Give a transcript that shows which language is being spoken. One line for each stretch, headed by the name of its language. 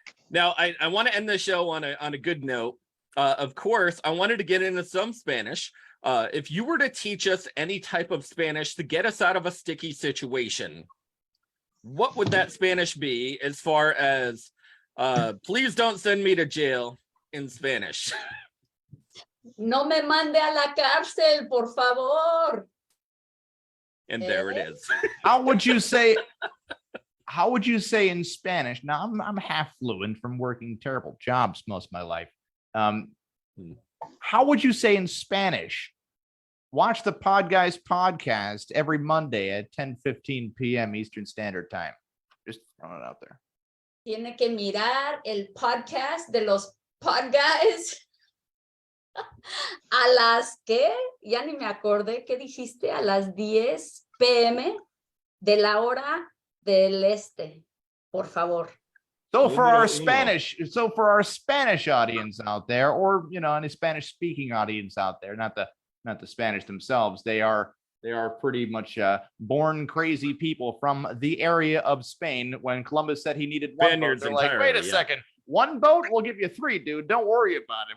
English: Now, I want to end the show on a good note. Of course, I wanted to get into some Spanish. If you were to teach us any type of Spanish to get us out of a sticky situation, what would that Spanish be as far as please don't send me to jail in Spanish?
Spanish: No me mande a la cárcel, por favor.
English: And there it is. How would you say in Spanish? Now I'm half fluent from working terrible jobs most of my life. How would you say in Spanish? Watch the Podguyz Podcast every Monday at 10:15 p.m. Eastern Standard Time. Just throwing it out there.
Spanish: Tiene que mirar el podcast de los Podguyz. A las que, ya ni me acordé qué dijiste, a las 10 p.m. de la hora del este, por favor.
English: So for our Spanish audience out there, or any Spanish speaking audience out there, not the Spanish themselves, they are pretty much born crazy people from the area of Spain. When Columbus said he needed one boat, they're like, wait a second, one boat? We'll give you 3, dude. Don't worry about it.